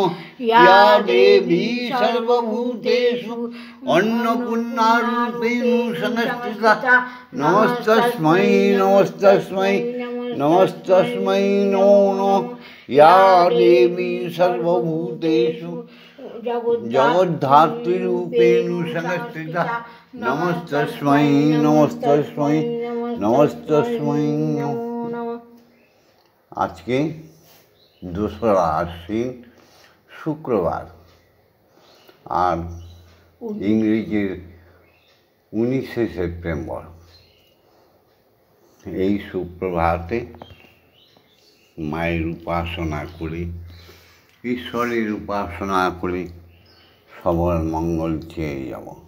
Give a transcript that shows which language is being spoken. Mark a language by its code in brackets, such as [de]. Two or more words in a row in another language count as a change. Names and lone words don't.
[sa] या देवी सर्वभूतेषु अन्नपूर्णारूपेण संस्थिता नमस्तस्मै नमस्तस्मै नमस्तस्मै नमो नमः। या देवी सर्वभूतेषु जगद्धात्रीरूपेण संस्थिता नमस्तस्मै नमस्तस्मै नमस्तस्मै नमो नमः। [bn] আজকে 2রা আশ্বিন শুক্রবার, আর ইংরেজির 19শে সেপ্টেম্বর। এই সুপ্রভাতে মায়ের উপাসনা করি, ঈশ্বরের উপাসনা করি, সবার মঙ্গল চেয়ে যাব।